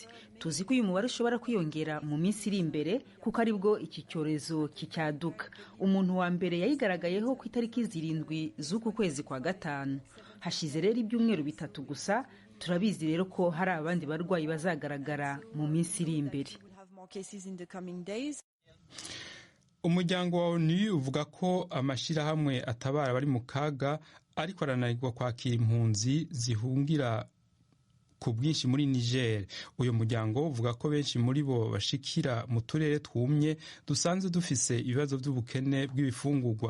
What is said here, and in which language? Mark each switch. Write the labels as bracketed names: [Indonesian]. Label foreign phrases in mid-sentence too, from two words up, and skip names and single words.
[Kinyarwanda] Tuzi ko uyu mubare ushobora kwiyongera mu minsi iri imbere kuko aribwo iki cyorezo kicyaduka. Umuntu wa mbere yayigaragayeho ku itariki 7 z'uku kwezi kwa gatanu. Hashize rero ibyumweru 3 gusa. Turabizi rero ko hari abandi barwayi bazagaragara mu minsi iri imbere. [Rundi] Umuryango wa ONU uvuga ko amashirahamwe atabara bari mu kaga, ariko arananirwa kwakira impunzi zihungira ku bwinshi muri Niger. Uyu muryango uvuga ko benshi muri bo bashikira mu turere twumye dusanzwe dufise ibibazo by'ubukene bw'ibifungurwa.